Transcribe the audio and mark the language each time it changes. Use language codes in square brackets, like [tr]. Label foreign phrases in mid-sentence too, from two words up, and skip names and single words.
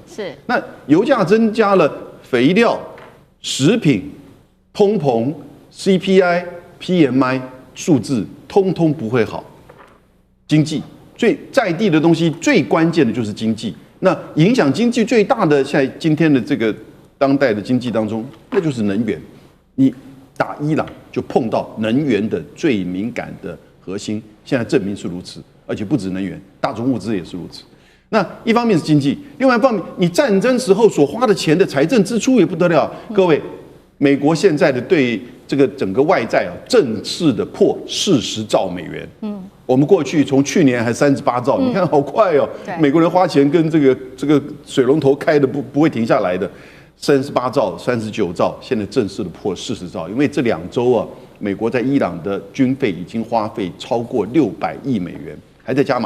[zh] 是。那油價增加了，肥料、食品、通膨、CPI、PMI 數字，通通不會好。經濟最在地的東西，最關鍵的就是經濟。那影響經濟最大的，在今天的這個當代的經濟當中，那就是能源。你打伊朗就碰到能源的最敏感的核心，現在證明是如此，而且不止能源，大宗物資也是如此。那一方面是經濟，另外一方面，你戰爭時候所花的錢的財政支出也不得了。各位，美國現在的對這個整個外債正式的破40兆美元。我們過去從去年還38兆，你看好快哦。美國人花錢跟這個水龍頭開的不會停下來的，38兆、39兆，現在正式的破40兆，因為這2週啊，美國在伊朗的軍費已經花費超過600億美元，還在加碼。